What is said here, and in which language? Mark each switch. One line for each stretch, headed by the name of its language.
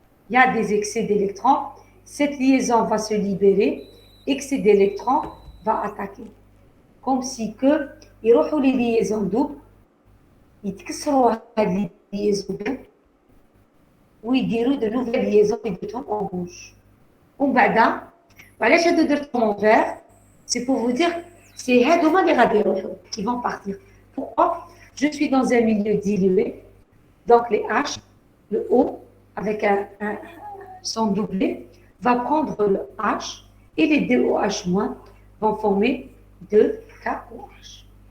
French: Il y a des excès d'électrons. Cette liaison va se libérer. Excès d'électrons va attaquer. Comme si que
Arabic: يروحوا
French: les liaisons doubles
Arabic: يتكسروا هذه
French: liaisons doubles
Arabic: ويديروا
French: de nouvelles liaisons
Arabic: يديرهم
French: en rouge.
Arabic: ومن بعد علاش هادو درتهم
French: en vert? C'est pour vous dire c'est
Arabic: هادوما اللي غادي يروحوا
French: qui vont partir. Pourquoi? Je suis dans un milieu dilué, donc les H, le O avec son doublé va prendre le H et les deux OH- vont former 2 KOH.